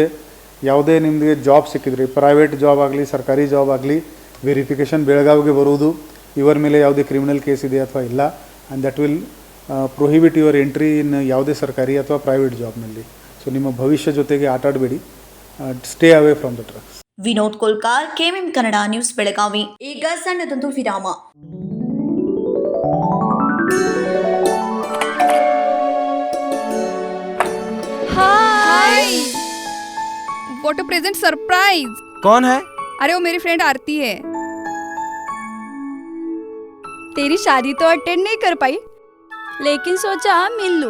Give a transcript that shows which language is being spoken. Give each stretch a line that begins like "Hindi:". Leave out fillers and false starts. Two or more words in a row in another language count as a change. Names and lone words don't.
Kannada: ಯಾವುದೇ ನಿಮಗೆ ಜಾಬ್ ಸಿಕ್ಕಿದ್ರಿ,
English: private job
Kannada: ಆಗಲಿ ಸರ್ಕಾರಿ ಜಾಬ್ ಆಗಲಿ, ವೆರಿಫಿಕೇಷನ್ ಬೆಳಗಾವಿಗೆ ಬರುವುದು, ಇವರ ಮೇಲೆ ಯಾವುದೇ
English: criminal case
Kannada: ಇದೆ ಅಥವಾ ಇಲ್ಲ,
English: and that will prohibit your entry in
Kannada: ಯಾವುದೇ ಸರ್ಕಾರಿ ಅಥವಾ ಪ್ರೈವೇಟ್ ಜಾಬ್ನಲ್ಲಿ. ಸೊ ನಿಮ್ಮ ಭವಿಷ್ಯ ಜೊತೆಗೆ ಆಟ ಆಡಬೇಡಿ.
English: stay away from the drugs.
Kannada: ವಿನೋದ್ ಕೋಲ್ಕಾರ್, ಕೆಎಂಎಂ ಕನ್ನಡ ನ್ಯೂಸ್, ಬೆಳಗಾವಿ. ಈಗ ಸಣ್ಣದೊಂದು ವಿರಾಮ.
English: hi, what a pleasant surprise.
Hindi: कौन है? अरे वो मेरी फ्रेंड आरती है. तेरी शादी तो अटेंड नहीं कर पाई, लेकिन सोचा मिल लूं.